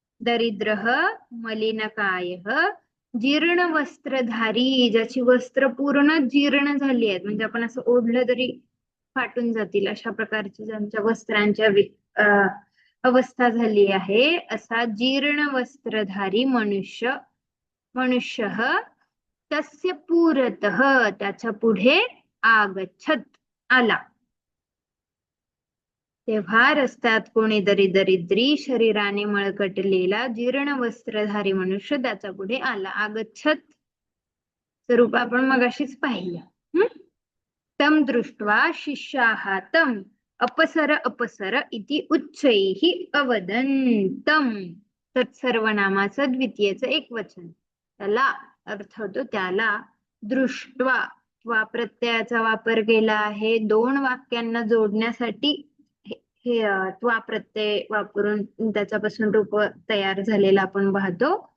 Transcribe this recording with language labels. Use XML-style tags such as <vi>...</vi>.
<mr>दरिद्रः मलिनकायः जीर्ण वस्त्रधारी, ज्याची वस्त्र पूर्ण जीर्ण झाली आहेत, म्हणजे आपण असं ओढलं तरी फाटून जातील अशा प्रकारची ज्यांच्या वस्त्रांच्या अवस्था झाली आहे, असा जीर्ण वस्त्रधारी मनुष्य,</mr> <sa>मनुष्यः तस्य पुरतः</sa> <mr>त्याच्या पुढे आगच्छत आला. तेव्हा रस्त्यात कोणीतरी दरिद्री शरीराने मळकटलेला जीर्ण वस्त्रधारी मनुष्य त्याच्या पुढे आला. आगच्छत स्वरूप आपण मगाशीच पाहिलं.</mr> <sa>तम दृष्ट्वा शिष्याः तम अपसर अपसर इति उच्चैः अवदन्तम.</sa> <mr>तत्सर्वनामाचं द्वितीयचं एक वचन, त्याला अर्थ होतो त्याला. दृष्ट्वा, वा प्रत्ययाचा वापर केला आहे दोन वाक्यांना जोडण्यासाठी. हे त्वा प्रत्यय वापरून त्याच्यापासून रूप तयार झालेला आपण पाहतो.</mr>